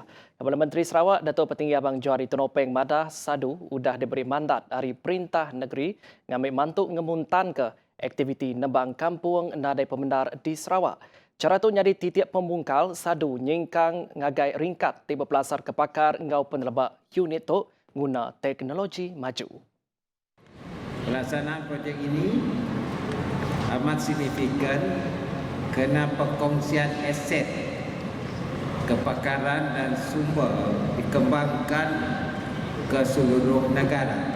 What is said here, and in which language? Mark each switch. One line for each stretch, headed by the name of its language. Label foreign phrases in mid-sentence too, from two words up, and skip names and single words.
Iban: Kepala Menteri Sarawak, Datuk Petinggi Abang Johari Tonopeng Madah Sadu sudah diberi mandat dari Perintah Negeri ngambil mantuk ngemuntan ke aktiviti nembang kampung nadai pemendar di Sarawak. Cara tu nyadi titiap pembungkal Sadu nyingkang ngagai ringkat tiba pelasar ke pakar ngau penelebak unit tu guna teknologi maju.
Malay: Pelaksanaan projek ini amat signifikan kerana perkongsian aset, kepakaran dan sumber dikembangkan ke seluruh negara.